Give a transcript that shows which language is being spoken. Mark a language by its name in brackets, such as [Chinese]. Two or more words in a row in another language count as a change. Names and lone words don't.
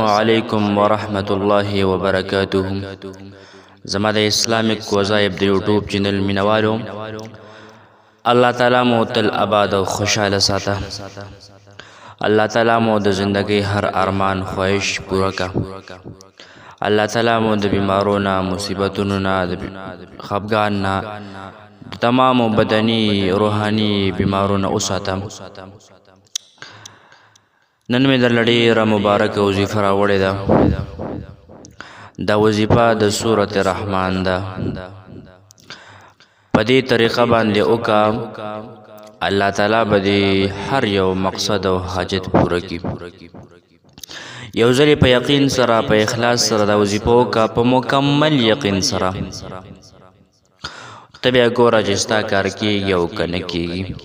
[Arabic] علیکم ورحمت الله وبرکاته [Pashto] زما د اسلامیک وظایف د یوټیوب چینل مینوالو الله تعالی مو تل آباد او خوشاله ساته الله تعالی مو د زندگی هر ارمان خواهش پورا کا الله تعالی مو د بیمارو نه مصیبتونو نه خفګان نه تمام بدنی روحانی بیمارو نه وساته نن مې در ډېره مبارکه وظیفه راوړې ده دا وظیفه د سورة رحمان ده په دې طریقه باندې وکا الله تعالی به هر یو مقصد او حاجت پوره کړي یو ځل په یقین سره په اخلاص سره دا وظیفه وکا په مکمل یقین سره ته بیا ګوره چې ستا کار کېږي او که نه کېږي